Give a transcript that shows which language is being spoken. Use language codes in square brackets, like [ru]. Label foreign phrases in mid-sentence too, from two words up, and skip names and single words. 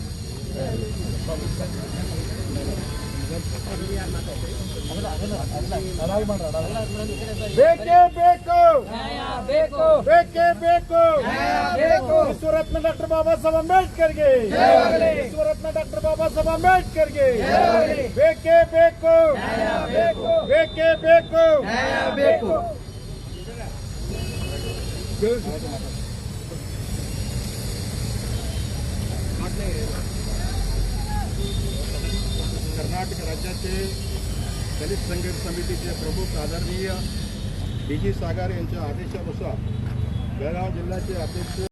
[kn] ಬೇಕೇ ಬೇಕು ವಿಶ್ವರತ್ನ ಡಾಕ್ಟರ್ ಬಾಬಾ ಸಾಹೇಬ್ ಅಂಬೇಡ್ಕರ್ಗೆ, ವಿಶ್ವರತ್ನ ಡಾಕ್ಟರ್ ಬಾಬಾ ಸಾಹೇಬ್ ಅಂಬೇಡ್ಕರ್ಗೆ ಬೇಕೇ ಬೇಕು. [mr] कर्नाटक राज्याचे दलित संघर्ष समितीचे प्रमुख आदरणीय DG सागर यांच्या आदेशानुसार बेळगाव जिल्ह्याचे अध्यक्ष